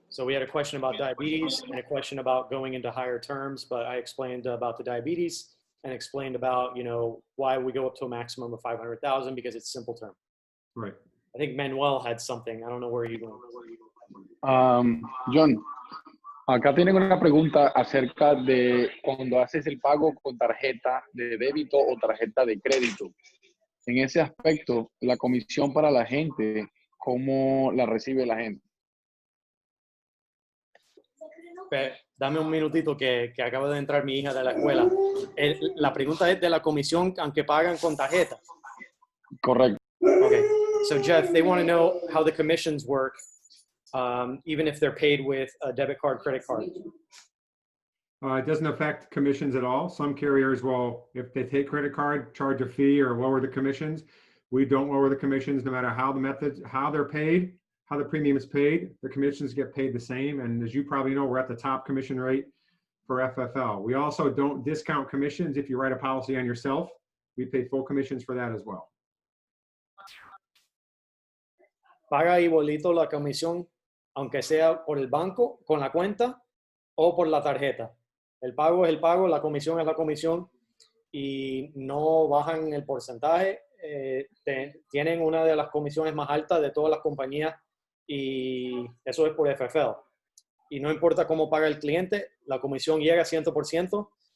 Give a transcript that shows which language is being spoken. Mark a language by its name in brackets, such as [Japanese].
[English] So we had a question about diabetes and a question about going into higher terms, but I explained about the diabetes and explained about, why we go up to a maximum of 500,000 because it's simple term. Right. I think Manuel had something. I don't know where you're going. [Spanish] John, acá tienen una pregunta acerca de cuando haces el pago con tarjeta de débito o tarjeta de crédito. En ese aspecto, la comisión para la gente, ¿cómo la recibe la gente? Dame un minutito que acaba de entrar mi hija de la escuela. La pregunta es de la comisión aunque pagan con tarjeta. Correcto. Okay. [English] So Jeff, they want to know how the commissions work, even if they're paid with a debit card, credit card. It doesn't affect commissions at all. Some carriers will, if they take credit card, charge a fee or lower the commissions. We don't lower the commissions no matter how they're paid, how the premium is paid. The commissions get paid the same. And as you probably know, we're at the top commission rate for FFL. We also don't discount commissions if you write a policy on yourself. We pay full commissions for that as well. [Spanish] Paga igualito la comisión, aunque sea por el banco, con la cuenta o por la tarjeta. El pago es el pago, la comisión es la comisión y no bajan el porcentaje. Tienen una de las comisiones más altas de todas las compañías y eso es por FFL. Y no importa cómo paga el cliente, la comisión llega a 100%.